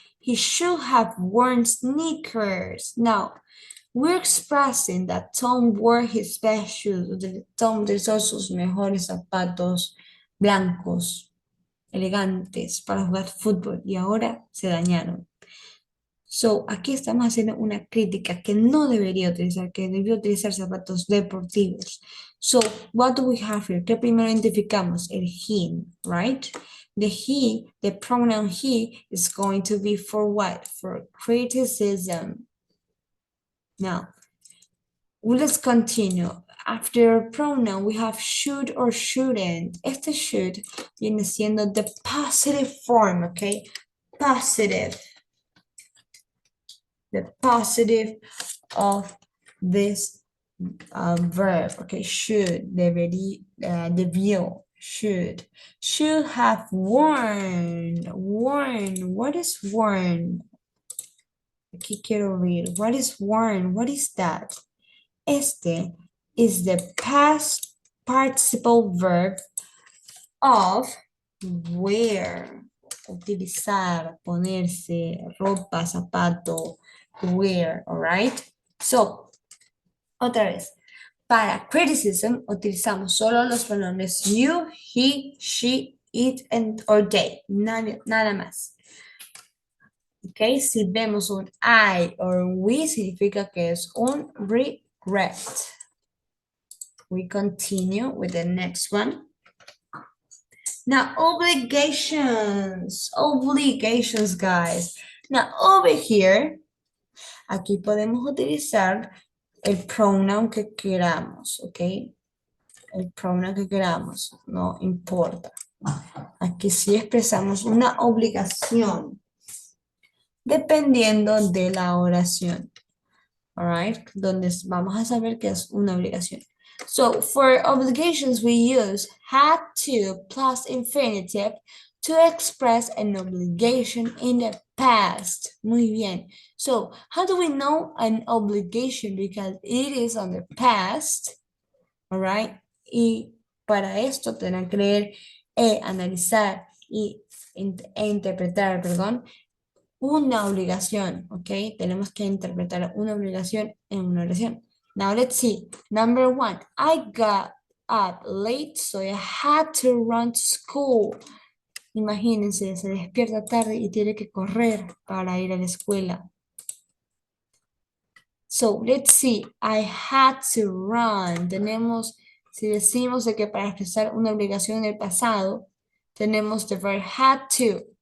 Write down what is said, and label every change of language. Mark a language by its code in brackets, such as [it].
[en] He should have worn sneakers. Now, we're expressing that Tom wore his best shoes. [es] Tom utilizó sus mejores zapatos blancos, elegantes, para jugar fútbol y ahora se dañaron. So, aquí estamos haciendo una crítica que no debería utilizar, que debió utilizar zapatos deportivos. [en] So, what do we have here? [es] ¿Qué primero identificamos? El him, right? [en] The he, the pronoun he is going to be for what? For criticism. Now, let's continue. After pronoun, we have should or shouldn't. Este should [es] viene siendo [en] the positive form, okay? Positive. The positive of this verb, okay, should, debió, should have worn, what is worn? [es] Aquí quiero ver, [en] what is worn, what is that? Este is the past participle verb of wear, [es] utilizar, ponerse, ropa, zapato, [en] wear, all right? [es] So, otra vez, para criticism utilizamos solo los pronombres you, he, she, it, and, or they, nada más. Ok, si vemos un I o un we, significa que es un regret. [en] We continue with the next one. Now, obligations, guys. Now, over here, [es] aquí podemos utilizar el pronoun que queramos, ¿ok? El pronoun que queramos, no importa. Aquí sí expresamos una obligación, dependiendo de la oración. All right, donde vamos a saber que es una obligación. [en] So, for obligations, we use had to plus infinitive to express an obligation in the past. [es] Muy bien. [en] So, how do we know an obligation? Because it is on the past. All right. [es] Y para esto tenemos que leer, analizar e interpretar, perdón, una obligación, ¿ok? Tenemos que interpretar una obligación en una oración. [en] Now let's see. Number one, I got up late, so I had to run to school. [es] Imagínense, se despierta tarde y tiene que correr para ir a la escuela. [en] So let's see, I had to run. [es] Tenemos, si decimos de que para expresar una obligación en el pasado, tenemos [en] the verb had to.